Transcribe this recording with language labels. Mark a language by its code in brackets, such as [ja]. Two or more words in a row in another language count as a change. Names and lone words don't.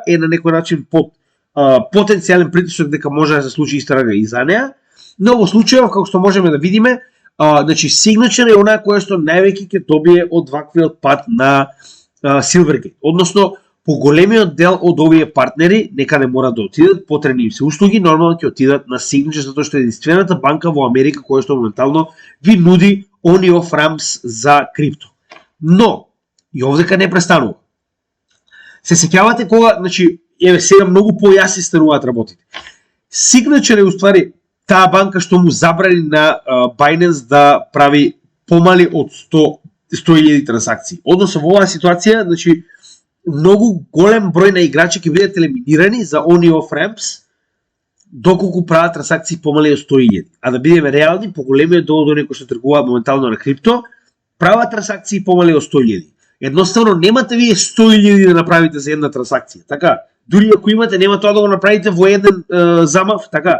[mk] е на некој начин под потенцијален притисок дека може да се случи истрага и за неа, но во случајов како што можеме да видиме, значи Signature е онаа која што највеќе ќе добие од ваквиот пат на Silvergate, односно поголемиот дел од овие партнери некаде мора да отидат, потребни им се услуги, нормално ќе отидат на Signature, затоа што е единствената банка во Америка која што моментално ви нуди [en] on-off ramps [mk] за крипто. Но, и овдека не престанува. Се сеќавате кога, значи, еве сега многу појаси стануваат работите. Signature е уствари таа банка што му забрани на Binance да прави помали од 100.000 трансакции. Односно во оваа ситуација, значи, многу голем број на играчи ќе бидат елиминирани за [en] on-off ramps [mk] доколку прават трансакции помали од 100.000. А да бидеме реални, поголемиот дел од оние кои што тргуваат моментално на крипто прават трансакции помали од 100.000. Едноставно немате вие 100.000 да направите за една трансакција. Така, дури ако имате, нема тоа да го направите во еден замав, така.